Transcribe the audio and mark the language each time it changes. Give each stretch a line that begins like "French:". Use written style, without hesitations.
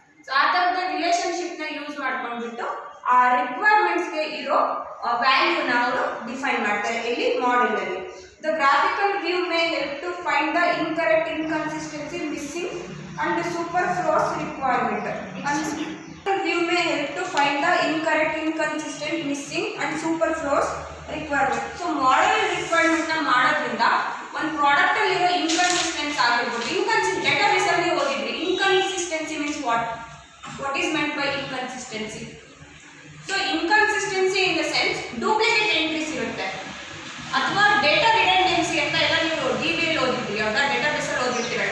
Kannada: So ಆ ಥರದ ರಿಲೇಷನ್ಶಿಪ್ನ use ಮಾಡ್ಕೊಂಡ್ಬಿಟ್ಟು ಆ ರಿಕ್ವೈರ್ಮೆಂಟ್ಸ್ಗೆ ಇರೋ ವ್ಯಾಲ್ಯೂನ ಅವರು ಡಿಫೈನ್ ಮಾಡ್ತಾರೆ ಇಲ್ಲಿ ಮಾಡೆಲಲ್ಲಿ.
English: The graphical view may help to find the incorrect, inconsistency, missing and superfluous requirement. And view may help to find the incorrect, inconsistent, missing and superfluous requirement.
Kannada: So model requirement na ಮಾಡೋದ್ರಿಂದ ಒಂದು product ಅಲ್ಲಿ ಇರೋ inconsistency ಆಗಿರ್ಬೋದು. Database ಅಲ್ಲಿ ಓದಿದ್ರಿ
English: Inconsistency means what is meant by inconsistency?
Kannada: So inconsistency in the sense duplicate entries ಇರುತ್ತೆ, ಅಥವಾ data ರಿಡೆಂಡೆನ್ಸಿ ಅಂತ ಎಲ್ಲ ನೀವು DBಯಲ್ಲಿ ಓದಿದ್ರಿ, ಯಾವ್ದಾ ಡೇಟಾಬೇಸ್ ಅಲ್ಲಿ ಓದಿರ್ತೀರ.